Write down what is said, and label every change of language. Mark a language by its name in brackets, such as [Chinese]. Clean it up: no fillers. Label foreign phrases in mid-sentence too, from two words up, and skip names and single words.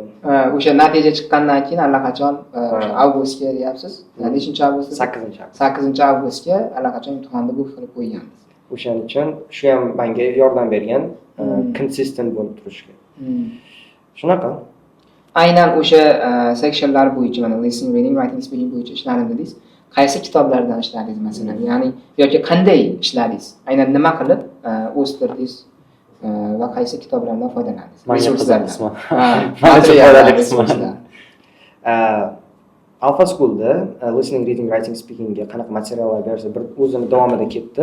[Uzbek] O'sha natija chiqqandan keyin allaqachon o'sha avgustga deyapsiz. Nechinchi avgust? 8-avgust. 8-avgustga allaqachon imtihonni bu qilib qo'ygansiz. O'shaning uchun shu ham menga yordam bergan, consistent bo'lib turishga. Shunaqa. Aynan o'sha sectionlar bo'yicha, mana [English] listening, reading, writing, speaking [Uzbek] bo'yicha ishladim dedingiz. Qaysi kitoblardan ishladingiz masalan? Ya'ni yoki qanday ishladingiz? Aynan nima qilib o'stirdingiz va qaysi kitoblardan foydalandingiz? Resurslardan. Materiallar, resurslar. Alpha School'da [English] listening, reading, writing, speakingga [Uzbek] qanaqa materiallar bersa, bir o'zini davomida ketdi.